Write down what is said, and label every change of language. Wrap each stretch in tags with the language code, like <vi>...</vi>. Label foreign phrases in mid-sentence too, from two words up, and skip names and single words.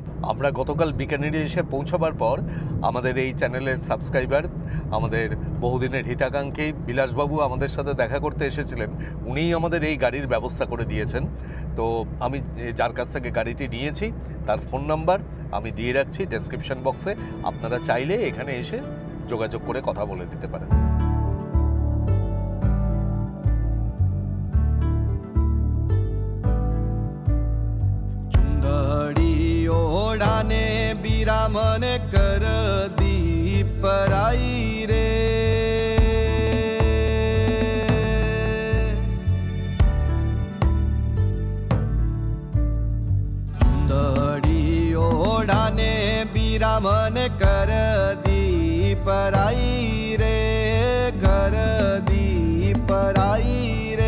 <bn>আমরা গতকাল বিকানেরে এসে পৌঁছাবার পর আমাদের এই চ্যানেলের সাবস্ক্রাইবার, আমাদের বহুদিনের হিতাকাঙ্ক্ষী বিলাসবাবু আমাদের সাথে দেখা করতে এসেছিলেন। উনিই আমাদের এই গাড়ির ব্যবস্থা করে দিয়েছেন। তো আমি যার কাছ থেকে গাড়িটি নিয়েছি তার</bn> <en>phone number</en> <bn>আমি দিয়ে রাখছি</bn> <en>description box.</en> <bn>আপনারা চাইলে এখানে এসে যোগাযোগ করে কথা বলে নিতে পারেন।</bn> <raj>चुंदड़ी ओढ़ाने बिरामन कर दीप पराई रे, चुंदड़ी ओढ़ाने बिरामन कर दीप पराई रे, कर दीप पराई रे।</raj>